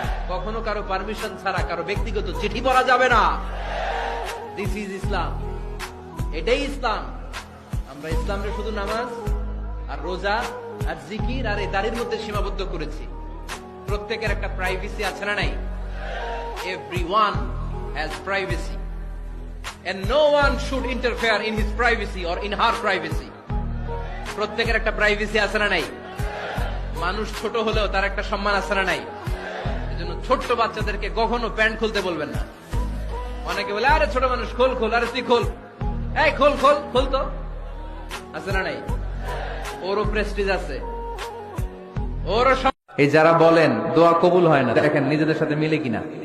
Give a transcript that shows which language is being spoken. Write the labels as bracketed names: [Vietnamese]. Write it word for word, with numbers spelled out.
[Bangla] কখনো কারো পারমিশন ছাড়া কারো ব্যক্তিগত চিঠি পড়া যাবে না। [English] this is Islam, [Bangla] এটাই ইসলাম। আমরা ইসলামের শুধু নামাজ আর রোজা আর জিকির আর এই দাড়ির মধ্যে সীমাবদ্ধ করেছি। প্রত্যেকের একটা প্রাইভেসি আছে না নাই? [English] Everyone has privacy and no one should interfere in his privacy or in her privacy. [Bangla] প্রত্যেকের একটা প্রাইভেসি আছে না নাই? মানুষ ছোট হলেও তার একটা সম্মান আছে না নাই? এজন্য ছোট্ট বাচ্চাদেরকে কখনো প্যান্ট খুলতে বলবেন না। অনেকে বলে, আরে ছোট মানুষ খোল খোল, আরে তুই খোল, এই খোল খোল খোল, তো আছে না নাই? ওরও প্রেস্টিজ আছে, ওরও। এই যারা বলেন দোয়া কবুল হয় না, দেখেন নিজেদের সাথে মিলে কিনা।